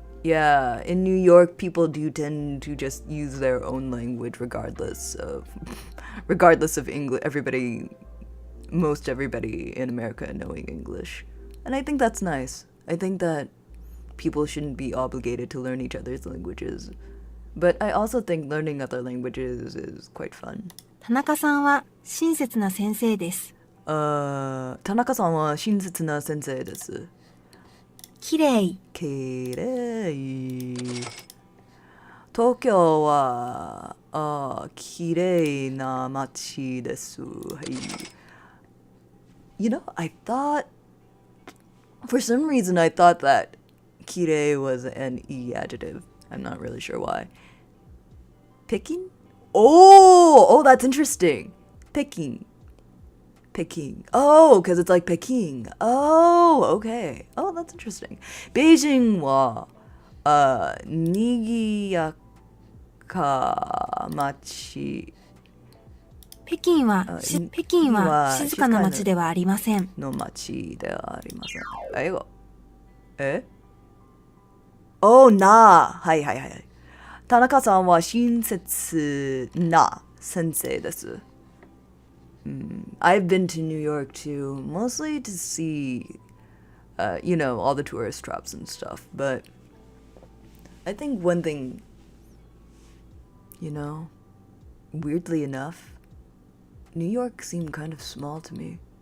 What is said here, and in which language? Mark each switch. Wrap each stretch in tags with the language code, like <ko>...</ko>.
<en>Yeah, in New York, people do tend to just use their own language regardless of English, most everybody in America knowing English. And I think that's nice. I think that people shouldn't be obligated to learn each other's languages. But I also think learning other languages is quite fun.</en> <ja>田中さんは親切な先生です。田中さんは親切な先生です。きれい。きれい。東京はきれいな街です。はい。</ja> <en>You know, for some reason I thought that きれい was an E adjective. I'm not really sure why. Picking? Oh, that's interesting. Picking. Oh, because it's like Peking. Oh, okay. Oh, that's interesting.</en> <ja>Beijing wa nigiyaka machi 北京は静かな街ではありません。の街ではありません。英語。 Oh, はいはいはい。田中さんは親切な先生です。</ja> <en>I've been to New York too, mostly to see, all the tourist traps and stuff. But I think one thing, weirdly enough, New York seemed kind of small to me.</en>